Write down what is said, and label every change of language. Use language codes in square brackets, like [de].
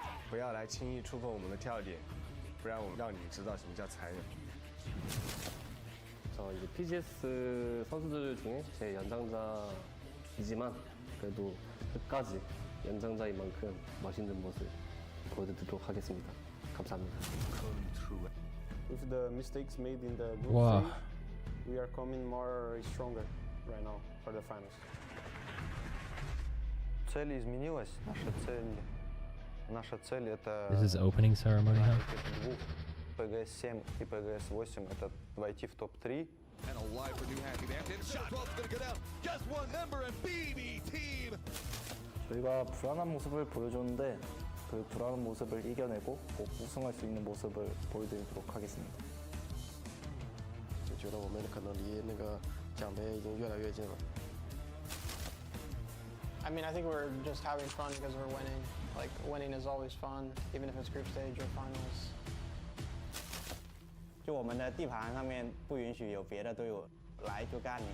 [zh] 不要来轻易触碰我们的跳点，不然我们让你知道什么叫残忍。 [ko] 저 이제 PGS 선수들 중에 제 연장자이지만 그래도 끝까지 연장자인 만큼 멋있는 모습 보여드리도록 하겠습니다. 감사합니다. [en] With the mistakes made in the group Wow. stage, we are coming more stronger right now for the finals. [ru] Цель изменилась. Наша цель это [en] This is opening ceremony now. [ru] двух PGS 7 и PGS 8 это войти в топ-3. [en] And a live for New Happy. The antenna shot is going to go down. Just one member and BB team. [ko] 저희가 불안한 모습을 보여줬는데 그 불안한 모습을 이겨내고 꼭 우승할 수 있는 모습을 보여드리도록 하겠습니다. [zh] 就觉得我们可能离那个奖杯已经越来越近了。 [en] I mean, I think we're just having fun because we're winning. Like, winning is always fun, even if it's group stage or finals. [zh] 就我们的地盘上面不允许有别的队友来就干你。